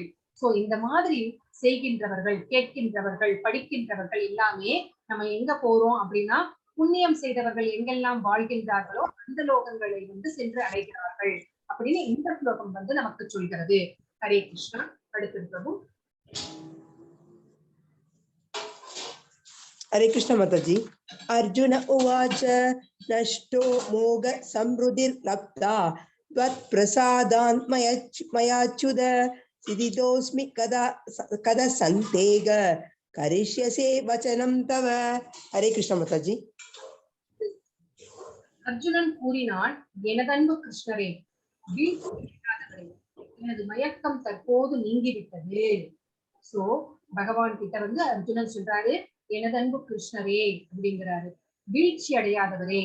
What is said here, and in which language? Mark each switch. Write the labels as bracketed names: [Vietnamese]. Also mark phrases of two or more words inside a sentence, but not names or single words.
[Tamil] சோ இந்த மாதிரி செய்கின்றவர்கள், கேட்கின்றவர்கள், படிக்கின்றவர்கள் எல்லாமே நம்ம எங்க போறோம் அப்படின்னா, புண்ணியம் செய்தவர்கள் எங்கெல்லாம் வாழ்கின்றார்களோ அந்த லோகங்களை சென்று அடைகிறார்கள் அப்படின்னு இந்த ஸ்லோகம் நமக்கு சொல்கிறது. ஹரே கிருஷ்ணா. அடுத்தது பிரபு. [Hindi] हरे कृष्ण माताजी। [Sanskrit] अर्जुन उवाच नष्टो मोघ समृद्धिर्लब्धा त्वत्प्रसादान् मयाच्युत सिद्धितोऽस्मि कदा सन्तेग करिष्यसे वचनं तव। [Hindi] हरे कृष्ण माताजी। [Tamil] அர்ஜுனன் கூறினான், எனதன்பு கிருஷ்ணரே, எனது மயக்கம் தற்போது நீங்கிவிட்டது. சோ பகவான் கிட்ட அர்ஜுனன் சொல்றாரு, எனதன்பு கிருஷ்ணரே அப்படிங்கிறாரு, வீழ்ச்சி அடையாதவரே.